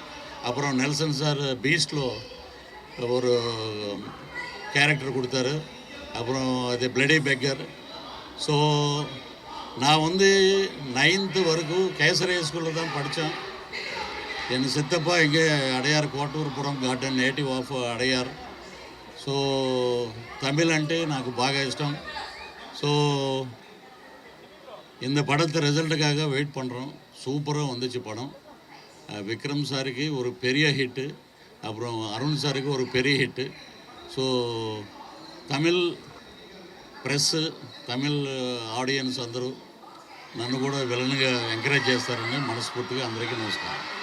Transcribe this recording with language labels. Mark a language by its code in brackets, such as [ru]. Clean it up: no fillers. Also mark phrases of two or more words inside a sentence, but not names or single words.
[ta] அப்புறம் நெல்சன் சார் பீஸ்ட்லோ ஒரு கேரக்டர் கொடுத்தாரு. அப்புறம் அது பிளடி பெக்கர். ஸோ நான் வந்து 9th வரைக்கும் கேசரிய ஸ்கூலில் தான் படித்தேன். என் சித்தப்பா இங்கே அடையார் కోటూరుపురం గార్డెన్ [en] native of Adyar. [te] సో தமிழ் అంటే నాకు బాగా ఇష్టం. [ta] ஸோ இந்த படத்தை ரிசல்ட்டுக்காக வெயிட் பண்ணுறோம். சூப்பராக வந்துச்சு படம். விக்ரம் சாருக்கு ஒரு பெரிய ஹிட்டு, அப்புறம் அருண் சாருக்கு ஒரு பெரிய ஹிட்டு. [te] ஸோ [en] Tamil press, Tamil audience [te] అందరూ నన్ను కూడా విలన్గా ఎంకరేజ్ చేస్తారని మనస్ఫూర్తిగా అందరికీ నమస్కారం.